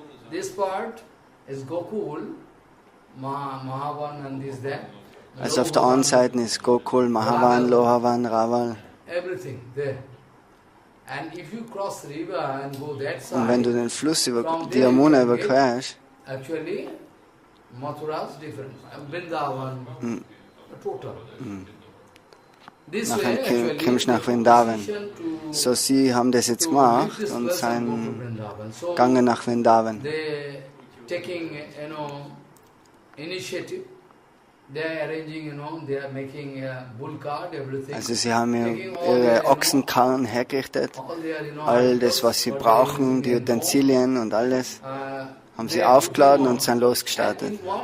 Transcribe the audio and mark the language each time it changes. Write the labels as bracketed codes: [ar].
[en] this part is Gokul, Mahavan and this there. [de] Also auf der einen Seite ist Gokul, Mahavan, Lohavan, Raval. [en] Everything there. And if you cross the river and go that side, [de] und wenn du den Fluss die Yamuna überquerst, [en] actually, Mathura is different. Vrindavan, total. [de] Nachher kommst du nach Vrindavan. So, sie haben das jetzt gemacht und sind gegangen nach Vrindavan. [en] Taking, initiative. They are arranging, they are making a bull cart, everything. [de] Also sie haben ihre Ochsenkarren hergerichtet, all das, was sie brauchen, die Utensilien und alles, haben sie aufgeladen und sind losgestartet.